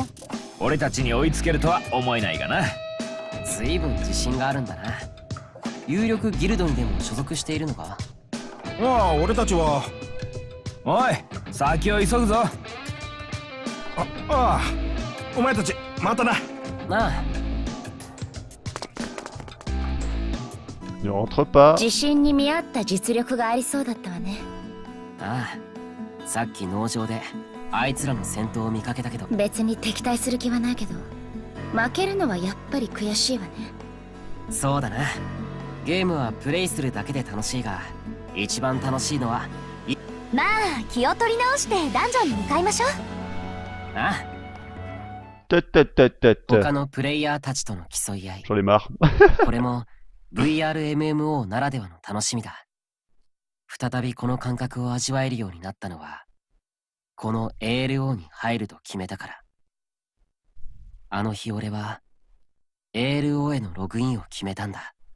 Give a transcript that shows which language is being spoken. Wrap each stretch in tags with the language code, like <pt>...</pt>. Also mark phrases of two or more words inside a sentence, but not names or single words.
<ja>俺たちに追いつけるとは思えないがな。随分自信があるんだな。有力ギルドにでも所属しているのか？ああ、俺たちは。おい、先を急ぐぞ。ああ、お前たちまたな。なあ。</ja> <fr>Ne rentre pas.</fr> <ja>自信に見合った実力がありそうだったわね。ああ、さっき農場であいつらの戦闘を見かけたけど。別に敵対する気はないけど、負けるのはやっぱり悔しいわね。そうだな。ゲームはプレイするだけで楽しいが、一番楽しいのはまあ気を取り直してダンジョンに向かいましょう。ああ、他のプレイヤーたちとの競い合い。</ja> <fr>J'en ai marre.</fr> <ja>これも VRMMO ならではの楽しみだ。再びこの感覚を味わえるようになったのは、この ALO に入ると決めたから。あの日俺は ALO へのログインを決めたんだ。</ja>